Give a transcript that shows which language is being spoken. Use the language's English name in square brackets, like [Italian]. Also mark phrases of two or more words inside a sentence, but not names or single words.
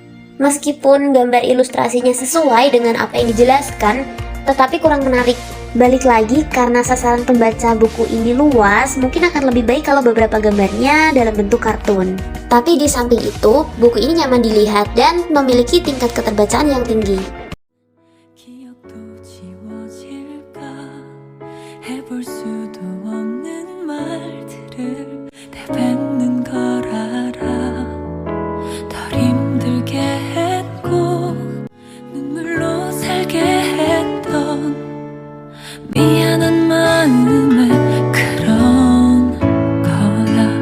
[Indonesian] Meskipun gambar ilustrasinya sesuai dengan apa yang dijelaskan, tetapi kurang menarik. Balik lagi, karena sasaran pembaca buku ini luas, mungkin akan lebih baik kalau beberapa gambarnya dalam bentuk kartun. Tapi di samping itu, buku ini nyaman dilihat dan memiliki tingkat keterbacaan yang tinggi. [Korean] 해볼 수도 없는 말들을 내뱉는 걸 알아. 덜 힘들게 했고 눈물로 살게 했던 미안한 마음에 그런 거야.